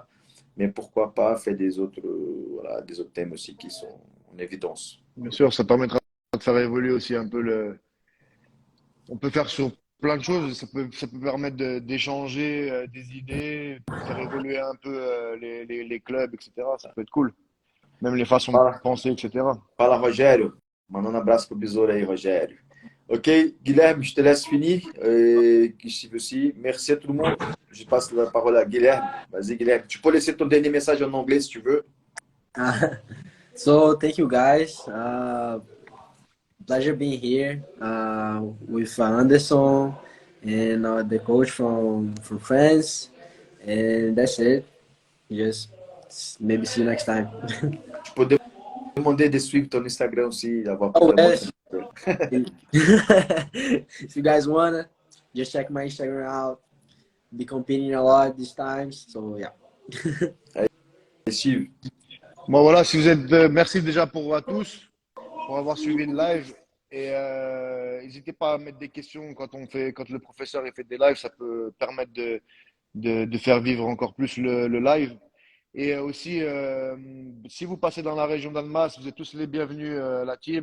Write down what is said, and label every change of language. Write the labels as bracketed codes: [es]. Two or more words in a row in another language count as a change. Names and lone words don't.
[fr] Mais pourquoi pas faire des autres, voilà, des autres thèmes aussi qui sont en évidence. Bien sûr, ça permettra de faire évoluer aussi un peu le. On peut faire sur plein de choses. Ça peut permettre d'échanger des idées, de faire évoluer un peu les clubs, etc. Ça peut être cool. Même les façons de [pt] Fala, [fr] penser, etc. [pt] fala, Rogério. Mandando um abraço pro Besouro aí, Rogério. [fr] Ok, Guilherme, je te laisse finir. Steve aussi. Merci à tout le monde. Je passe la parole à Guilherme. Vas-y, Guilherme. Tu peux laisser ton dernier message en anglais si tu veux. [en] So thank you guys. Pleasure being here with Anderson and the coach from France. And that's it. Just maybe see you next time. [fr] Tu peux demander de suivre ton Instagram aussi, avoir plus [en] Oh, [fr] de [en] yes. [fr] monde. [en] If you guys wanna, just check my Instagram out. Be competing a lot these times. So yeah. [fr] Steve, Bon, voilà, si vous êtes. Merci déjà à tous pour avoir suivi le live. Et n'hésitez pas à mettre des questions quand le professeur fait des lives, ça peut permettre de faire vivre encore plus le live. Et aussi, si vous passez dans la région d'Annemasse, vous êtes tous les bienvenus, la team.